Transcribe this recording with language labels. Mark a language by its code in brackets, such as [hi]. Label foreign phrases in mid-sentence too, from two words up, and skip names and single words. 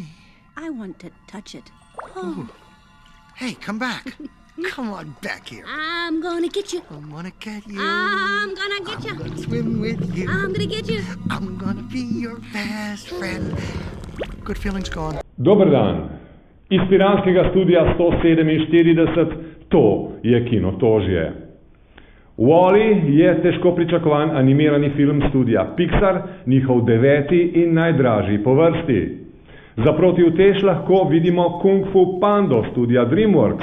[en] I want to touch it. Ooh. Hey, come back. Come on back here. I'm gonna get you. I'm gonna get you. I'm gonna get you. I'm gonna swim with you. I'm gonna get you. I'm gonna be your best friend. Good feelings gone. [sl] Dober dan. Iz piranskega studia 147, to je Kinotožje. Wall-E je težko pričakovan animirani film studija Pixar, njihov 9. in najdražji po vrsti. Za protiutež lahko vidimo Kung Fu Pando studija DreamWorks.